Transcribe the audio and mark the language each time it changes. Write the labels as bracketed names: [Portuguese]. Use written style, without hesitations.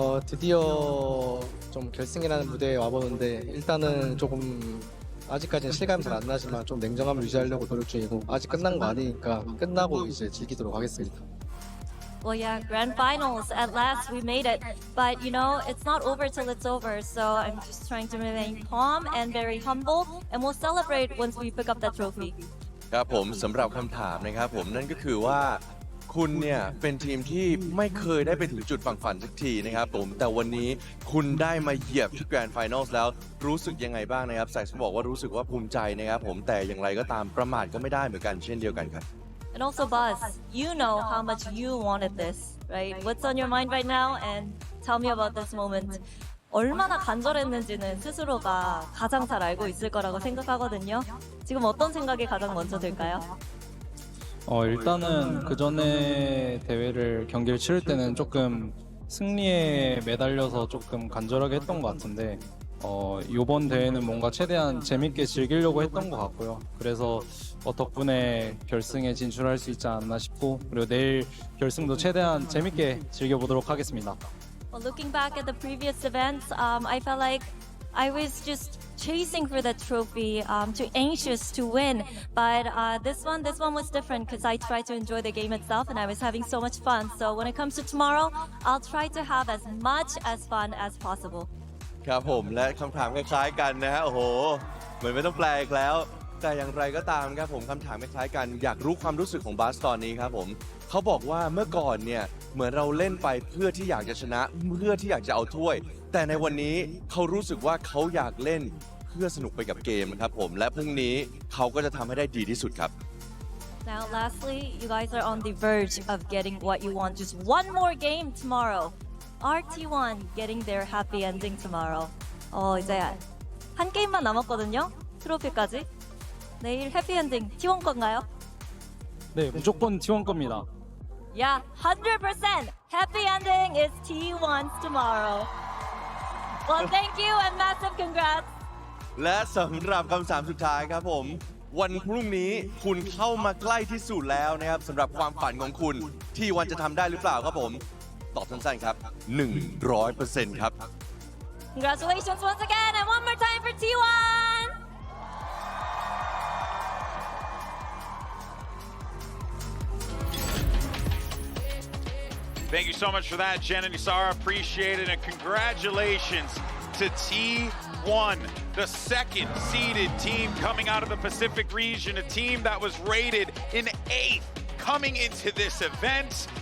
[Korean] 드디어 좀 결승이라는 무대에 와보는데 일단은 조금 아직까지는 실감이 잘 안 나지만 좀 냉정함을 유지하려고 노력 중이고 아직 끝난 거 아니니까 끝나고 이제 즐기도록 하겠습니다. [English] Well, yeah, grand finals. At last, we made it. But, you know, it's not over till it's over. So I'm just trying to remain calm and very humble. And we'll celebrate once we pick up that trophy. [Thai] ครับผมสำหรับคำถามนะครับผมนั่นก็คือว่าคุณเนี่ยเป็นทีมที่ไม่เคยได้ไปถึงจุดฝั่งฝันสักทีนะครับผมแต่วันนี้คุณได้มาเหยียบที่แกรนด์ไฟนอลแล้วรู้สึกยังไงบ้างนะครับแซคบอกว่ารู้สึกว่าภูมิใจนะครับผมแต่อย่างไรก็ตามประมาทก็ไม่ได้เหมือนกันเช่นเดียวกันครับ [English] And also, Buzz, you know how much you wanted this, right? What's on your mind right now? And tell me about this moment. [Korean] 얼마나 간절했는지는 스스로가 가장 잘 알고 있을 거라고 생각하거든요. 지금 어떤 생각이 가장 먼저 들까요? 일단은 그 전에 대회를 경기를 치를 때는 조금 승리에 매달려서 조금 간절하게 했던 것 같은데 이번 대회는 뭔가 최대한 재밌게 즐기려고 했던 것 같고요. 그래서 덕분에 결승에 진출할 수 있지 않나 싶고 그리고 내일 결승도 최대한 재밌게 즐겨보도록 하겠습니다. [English] Well, looking back at the previous events, I felt like I was just chasing for the trophy, too anxious to win. But this one was different because I tried to enjoy the game itself and I was having so much fun. So when it comes to tomorrow, I'll try to have as much as fun as possible. [Thai] ครับผมและคำถามคล้ายๆกันนะฮะโอ้โหเหมือนไม่ต้องแปลอีกแล้ว แต่อย่างไรก็ตามครับผมคำถามคล้ายๆกันอยากรู้ความรู้สึกของบาสตอนนี้ครับผมเขาบอกว่าเมื่อก่อนเนี่ยเหมือนเราเล่นไปเพื่อที่อยากจะชนะเพื่อที่อยากจะเอาถ้วยแต่ในวันนี้เขารู้สึกว่าเขาอยากเล่นเพื่อสนุกไปกับเกมครับผมและพรุ่งนี้เขาก็จะทำให้ได้ดีที่สุดครับ [English] Now, lastly, you guys are on the verge of getting what you want. Just one more game tomorrow. RT1 getting their happy ending tomorrow. [Korean] 이제 한 게임만 남았거든요. 트로피까지. 내일 해피 엔딩 T1 건가요? 네, 무조건 T1 겁니다. [English] Yeah, 100% happy ending is T1's tomorrow. Well, thank you and massive congrats. [Thai] และสำหรับคำถามสุดท้ายครับผมวันพรุ่งนี้คุณเข้ามาใกล้ที่สุดแล้วนะครับสำหรับความฝันของคุณที่วันจะทำได้หรือเปล่าครับผมตอบสั้นๆครับ 100% ครับ [English] Congratulations once again and one more time for T1. Thank you so much for that, Jen and Isara. Appreciate it. And congratulations to T1, the second seeded team coming out of the Pacific region, a team that was rated in 8th coming into this event.